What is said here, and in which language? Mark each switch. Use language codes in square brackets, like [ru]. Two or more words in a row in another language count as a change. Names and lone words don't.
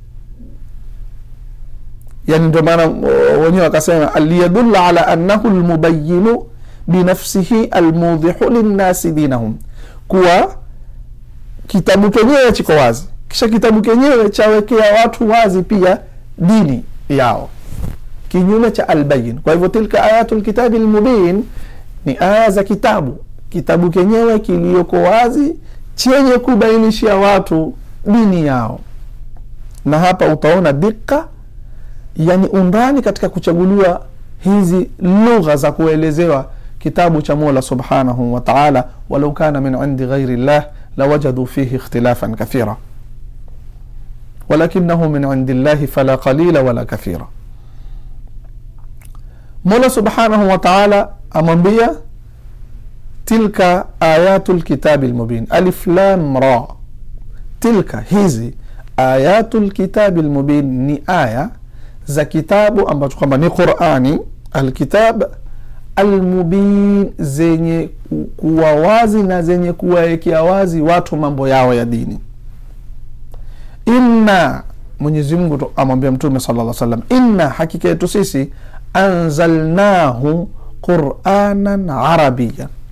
[sw] Yani ndio maana wenyewe wakasema [ar] ليدل على أنه المبين بنفسه الموضح للناس دينهم, [sw] kuwa kitabu kenyewe chiko wazi, kisha kitabu kenyewe chawekea watu wazi pia dini yao, kinyume cha al-bayin. Kwa hivyo [ar] تلك آيات الكتاب المبين [sw] ni aya za kitabu kenyewe kilioko wazi chenye kubainishia watu dini yao. Na hapa utaona dika, yani undani katika kuchaguliwa hizi lugha za kuelezewa kitabu cha Mola [ar] سبحانه وتعالى. ولو كان من عند غير الله لوجدوا فيه اختلافا كثيرا ولكنه من عند الله فلا قليل ولا كثير. Mola سبحانه وتعالى amwambia تلك آيات الكتاب المبين، ألف لام را. [sw] Tilka, hizi, [ar] آيات الكتاب المبين [sw] ni aya za kitabu ambacho kwamba ni Qur'ani, [ar] الكتاب المبين, [sw] zenye kuwa wazi na zenye kuwaekea wazi watu mambo yao ya dini. Inna, Mwenyezi Mungu amwambia Mtume [ar] صلى الله عليه وسلم, [sw] inna, hakika yetu sisi, [ar] أنزلناه قرآنا عربيا.